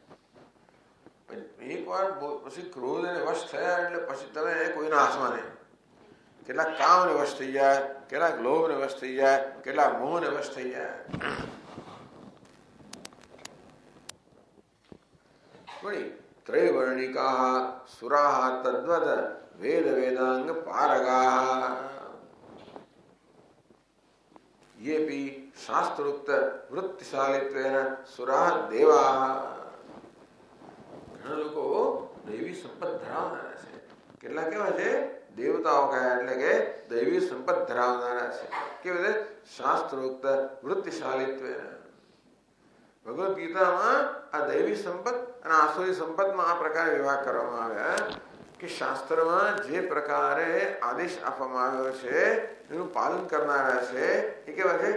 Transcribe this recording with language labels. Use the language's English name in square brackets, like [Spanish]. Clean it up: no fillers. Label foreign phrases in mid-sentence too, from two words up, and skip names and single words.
[Gujarati] એક વાર પછી ક્રોધ એને વશ થયા એટલે પછી તમે કોઈના હાથમાં નહીં. કેટલાક કામને વશ થઈ જાય, કેટલાક લોભને વશ થઈ જાય, કેટલાક મોહને વશ થઈ જાય. [Sanskrit] वही त्रैवर्णिकाः सुराः तद्वत् वेद वेदांग पारगाः [Hindi] ये भी [Sanskrit] शास्त्रोक्त वृत्तिशालित्वेन सुराः देवाः [Gujarati] ઘણા લોકો દૈવી સંપત ધરાવનારા છે. કેટલા કેવા છે? દેવતાઓ કયા એટલે કે દૈવી સંપત ધરાવનારા છે. કેવું છે? [Sanskrit] शास्त्रोक्त वृत्तिशालित्वेन. [Gujarati] ભગવદ ગીતામાં આ દૈવી સંપત અને આસુરી સંપતમાં આ પ્રકારે વિભાગ કરવામાં આવ્યા કે શાસ્ત્રમાં જે પ્રકારે આદેશ આપવામાં આવ્યો છે એનું પાલન કરનારા છે એ કેવા છે?